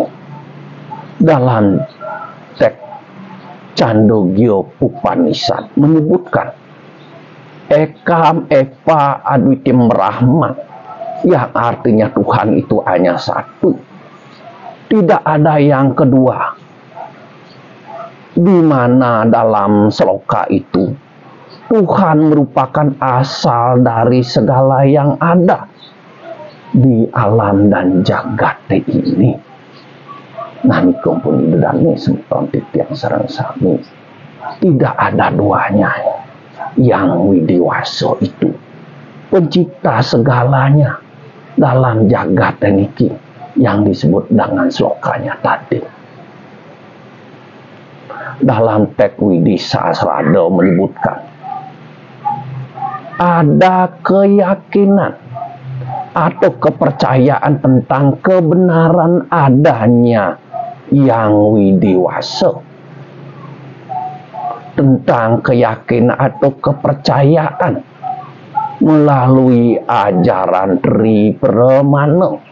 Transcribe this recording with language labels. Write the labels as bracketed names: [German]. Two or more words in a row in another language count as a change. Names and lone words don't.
[Indonesian] Dalam teks Chandogya Upanishad menyebutkan [Sanskrit] Ekam Eva Adwitim Brahman, [Indonesian] yang artinya Tuhan itu hanya satu, tidak ada yang kedua. Di mana dalam sloka itu Tuhan merupakan asal dari segala yang ada di alam dan jagat ini. [Balinese] Nani kumpul idane semeton titiang sareng sami. [Indonesian] Tidak ada duanya. Yang widiwaso itu pencipta segalanya dalam jagat ini yang disebut dengan slokanya tadi. Dalam teks Widi Sahasrada menyebutkan ada keyakinan atau kepercayaan tentang kebenaran adanya yang widiwasa, tentang keyakinan atau kepercayaan melalui ajaran Tri Pramana.